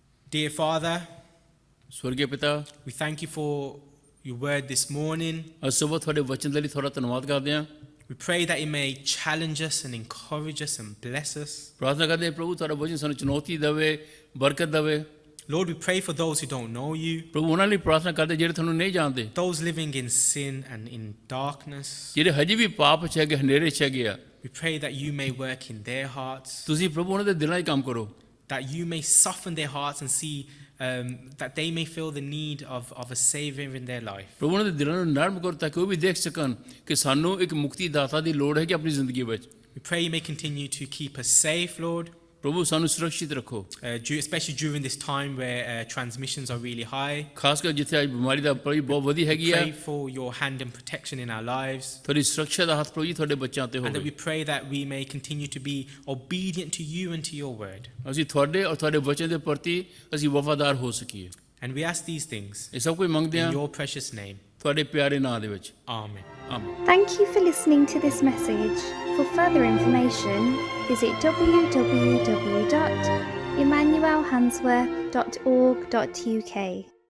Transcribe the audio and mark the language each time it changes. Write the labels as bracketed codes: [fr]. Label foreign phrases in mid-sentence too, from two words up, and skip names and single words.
[en] Dear Father, [pa] ਸਵਰਗੀ ਪਿਤਾ, [en] we thank you for your word this morning. [pa] ਅੱਜ ਸਵੇਰ ਤੁਹਾਡੇ ਵਚਨ ਦੇ ਲਈ ਤੁਹਾਡਾ ਧੰਨਵਾਦ ਕਰਦੇ ਹਾਂ। [en] We pray that it may challenge us and encourage us and bless us. [pa] ਪ੍ਰਾਰਥਨਾ ਕਰਦੇ ਹਾਂ ਪ੍ਰਭੂ ਤੁਹਾਡਾ ਵਚਨ ਸਾਨੂੰ ਚੁਣੌਤੀ ਦੇਵੇ, ਬਰਕਤ ਦੇਵੇ। [en] Lord, we pray for those who don't know you, [pa] ਪ੍ਰਭੂ ਉਹਨਾਂ ਲਈ ਪ੍ਰਾਰਥਨਾ ਕਰਦੇ ਜਿਹੜੇ ਤੁਹਾਨੂੰ ਨਹੀਂ ਜਾਣਦੇ, [en] those living in sin and in darkness. [pa] ਜਿਹੜੇ ਹਜੇ ਵੀ ਪਾਪ 'ਚ ਹੈਗੇ, ਹਨੇਰੇ 'ਚ ਹੈਗੇ ਆ। [en] We pray that you may work in their hearts, [pa] ਤੁਸੀਂ ਪ੍ਰਭੂ ਉਹਨਾਂ ਦੇ ਦਿਲਾਂ 'ਚ ਕੰਮ ਕਰੋ, [en] that you may soften their hearts and see that they may feel the need of a Savior in their life. [pa] ਪ੍ਰਭੂ ਉਹਨਾਂ ਦੇ ਦਿਲਾਂ ਨੂੰ ਨਰਮ ਕਰੋ ਤਾਂ ਕਿ ਉਹ ਵੀ ਦੇਖ ਸਕਣ ਕਿ ਸਾਨੂੰ ਇੱਕ ਮੁਕਤੀ ਦਾਤਾ ਦੀ ਲੋੜ ਹੈ ਕਿ ਆਪਣੀ ਜ਼ਿੰਦਗੀ ਵਿੱਚ। [en] We pray you may continue to keep us safe, Lord, [pa] ਪ੍ਰਭੂ ਸਾਨੂੰ ਸੁਰੱਖਿਤ ਰੱਖੋ, [en] especially during this time where transmissions are really high. [pa] ਖਾਸ ਕਰ ਜਿੱਥੇ ਅੱਜ ਬਿਮਾਰੀ ਦਾ ਪ੍ਰਭੂ ਬਹੁਤ ਵਧੀ ਹੈਗੀ ਆ। [en] Pray for your hand and protection in our lives. [pa] ਤੁਹਾਡੀ ਸੁਰੱਖਿਆ ਦਾ ਹੱਥ ਪ੍ਰਭੂ ਜੀ ਤੁਹਾਡੇ ਬੱਚਿਆਂ ਤੇ [en] And that we [pa] ਹੋਵੇ। [en] pray that we may continue to be obedient to you and to your word. [pa] ਅਸੀਂ ਤੁਹਾਡੇ ਔਰ ਤੁਹਾਡੇ ਬੱਚਿਆਂ ਦੇ ਪ੍ਰਤੀ ਅਸੀਂ ਵਫਾਦਾਰ ਹੋ ਸਕੀਏ। [en] And we ask these things [pa] ਇਹ ਸਭ ਕੁਝ ਮੰਗਦੇ [en] in [pa] ਹਾਂ [en] your precious name. [pa] ਤੁਹਾਡੇ ਪਿਆਰੇ ਨਾਮ ਦੇ ਵਿੱਚ। [en] Amen. [pa] ਆਮੀਨ। [en] Thank you for listening to this message. For further information, visit www.emmanuelhansworth.org.uk.